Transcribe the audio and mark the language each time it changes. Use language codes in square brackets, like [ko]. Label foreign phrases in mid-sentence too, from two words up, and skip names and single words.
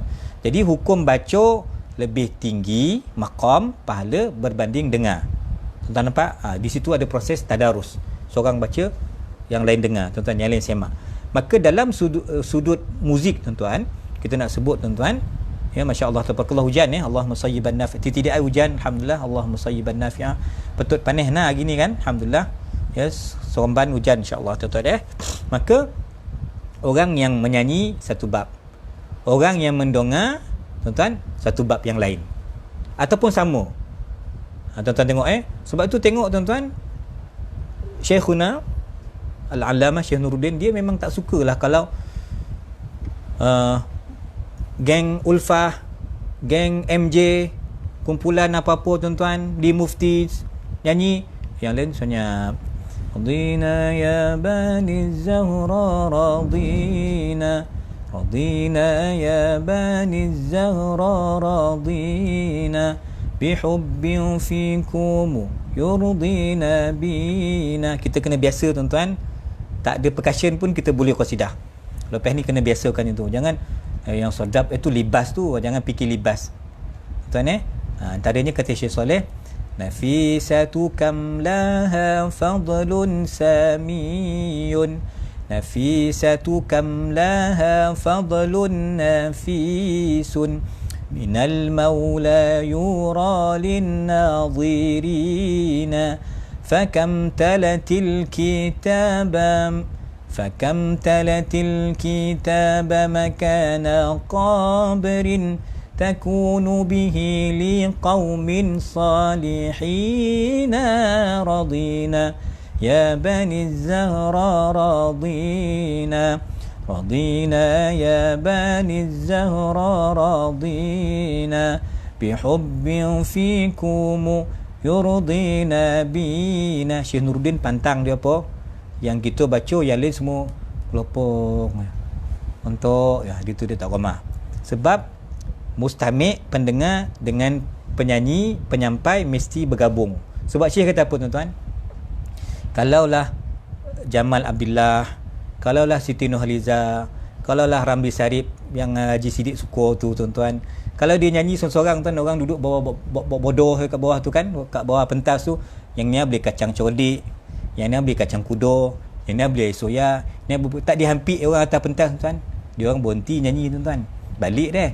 [ms] Jadi hukum baca lebih tinggi maqam pahala berbanding dengar. Tuan-tuan nampak? Di situ ada proses tadarus. Seorang baca, yang lain dengar tuan-tuan, yang lain semak. Maka dalam sudut muzik tuan-tuan, kita nak sebut tuan-tuan, ya, [ar] ما شاء الله، تبارك الله, [ms] hujan ya, [ar] اللهم صيبا نافع', [ms] titik hujan, [ar] الحمد لله، اللهم صيبا نافعا. [ms] Petut panas nah gini kan, alhamdulillah. Yes, sorban hujan insya-Allah tuan-tuan ya. Maka orang yang menyanyi satu bab, orang yang mendongak tuan-tuan satu bab yang lain, ataupun sama. Tuan-tuan tengok sebab tu tengok tuan-tuan, Syekhuna Al-Allamah Syekh Nuruddin, dia memang tak sukalah kalau geng Ulfah, geng MJ, kumpulan apa-apa tuan-tuan di Mufti nyanyi, yang lain misalnya [ar] رضينا يا بني الزهراء رضينا رضينا يا بني الزهراء رضينا بحب فيكم يرضينا بنا. [ms] Kita kena biasa tuan-tuan, tak ada percussion pun kita boleh qasidah. Lepas ni kena biasakan itu. Jangan yang sedap itu libas tu, jangan fikir libas tuan antaranya kata Syekh Saleh, [ar] نفيسة كم لها فضل سامي، نفيسة كم لها فضل نفيس، من المولى يرى للناظرينا، فكم تلت الكتاب فكم تلت الكتاب مكان قابر تكون به لقوم صالحين رضينا يا بني الزهراء رضينا رضينا يا بني الزهراء رضينا بحب فيكم يرضينا بنا. [ms] Syekh Nuruddin pantang dia apa? Yang kita baca, yang lain semua kelopok untuk itu dia tak ramah. Sebab mustami' pendengar dengan penyanyi, penyampai mesti bergabung. Sebab Syekh kata apa tuan-tuan, kalaulah Jamal Abdillah, kalaulah Siti Nurhaliza, kalaulah Ramli Sarip yang Haji Siddiq suka tu tuan-tuan, kalau dia nyanyi seorang-seorang tuan, orang duduk bawah bodoh kat bawah tu kan, kat bawah pentas tu, yang ni beli kacang cordik, yang ni beli kacang kudo, yang ni beli air soya, ni tak dihampik orang atas pentas tuan, dia orang berhenti nyanyi tuan-tuan, balik deh.